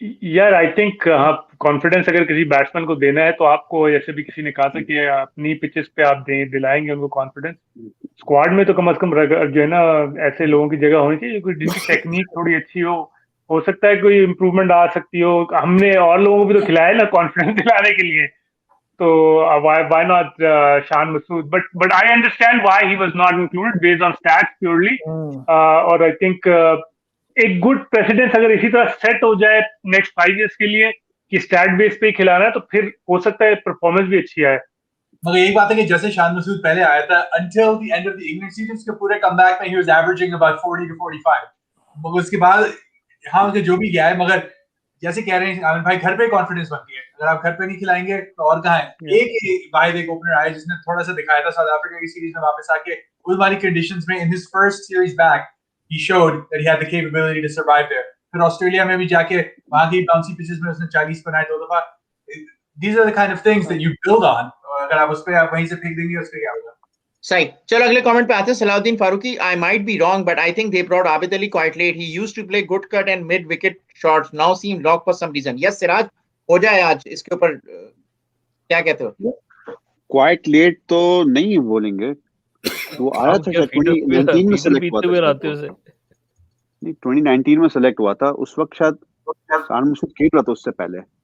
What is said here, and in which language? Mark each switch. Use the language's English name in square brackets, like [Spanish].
[Hindi] यार I think हाँ, confidence अगर किसी बैट्समैन को देना है तो आपको, जैसे भी किसी ने कहा था कि अपनी पिचेस पे आप दिलाएंगे उनको कॉन्फिडेंस। स्क्वाड में तो कम से कम जो है ना ऐसे लोगों की जगह होनी चाहिए, कोई जिनकी टेक्निक थोड़ी अच्छी हो सकता है कोई इम्प्रूवमेंट आ सकती हो। हमने और लोगों को भी तो खिलाया ना कॉन्फिडेंस दिलाने के लिए, तो [English] why not Shan Masood? But I understand why he was not included based on stats purely. [Hindi] और [English] I think [Hindi] एक गुड प्रेसिडेंस अगर इसी तरह सेट हो जाए नेक्स्ट 5 years के लिए कि स्टैट बेस पे खिलाना है, तो फिर हो सकता है परफॉर्मेंस भी अच्छी आए। मगर एक बात है कि जैसे शान मसूद पहले आया था, [English] until the end of the England season [Hindi] के पूरे कमबैक में [English] he was averaging about 40 to 45। [Hindi] मगर उसके बाद हाँ जो भी गया है, मगर जैसे कह रहे हैं आमिर भाई, घर पे कॉन्फिडेंस बनती है। अगर आप घर पे नहीं खिलाएंगे तो और कहाँ है? एक वाहिद एक ओपनर आया जिसने थोड़ा सा दिखाया था साउथ अफ्रीका की सीरीज में वापस आके उस वाली कंडीशंस में। [English] In his first series back he showed that he had the capability to survive there. [Hindi] फिर ऑस्ट्रेलिया में भी जाके वहां की बाउंसी पिचेस में उसने 40 बनाए 2 दफा। [English] These are the kind of things that you build on. [Hindi] अगर आप उस पे आप वहीं से फेंक देंगे उसके क्या होगा? सही। चलो अगले कमेंट पे आते हैं। [English] Salahuddin Farooqui, I might be wrong but I think they brought Abid Ali quite late. He used to play good cut and mid wicket shots. Now seem locked for some reason. [Hindi] Yes Siraj, हो जाए आज इसके ऊपर क्या कहते हो? क्वाइट लेट तो नहीं बोलेंगे, वो आया था 2019 में सेलेक्ट हुआ था। नहीं 2019 में सेलेक्ट हुआ था, उस वक्त शायद शान मसूद खेल रहा था उससे पहले।